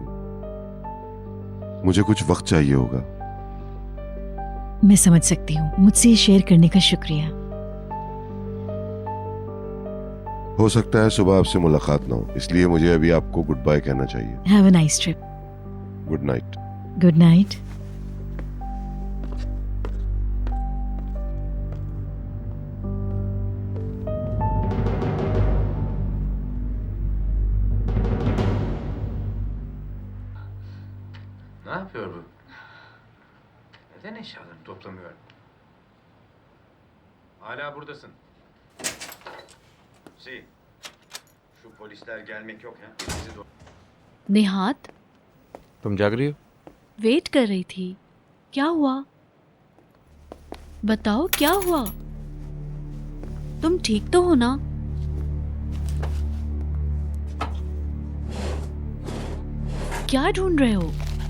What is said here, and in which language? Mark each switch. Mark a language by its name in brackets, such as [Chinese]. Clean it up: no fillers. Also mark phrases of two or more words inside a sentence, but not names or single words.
[Hindi] मुझे कुछ वक्त चाहिए होगा। मैं समझ सकती हूँ। मुझसे ये शेयर करने का शुक्रिया। हो सकता है सुबह आपसे मुलाकात ना हो, इसलिए मुझे अभी आपको [English] good bye [Hindi] कहना चाहिए। [English] have a nice trip. good night. good night. [Turkish] Ne yapıyor bu? Neden eşyalarını toplamıyor? Hala buradasın. Şu polisler gelmek yok ya. Bizi [Hindi] निहात, तुम जाग रही हो? वेट कर रही थी। क्या हुआ? बताओ क्या हुआ? तुम ठीक तो हो ना? क्या ढूंढ रहे हो?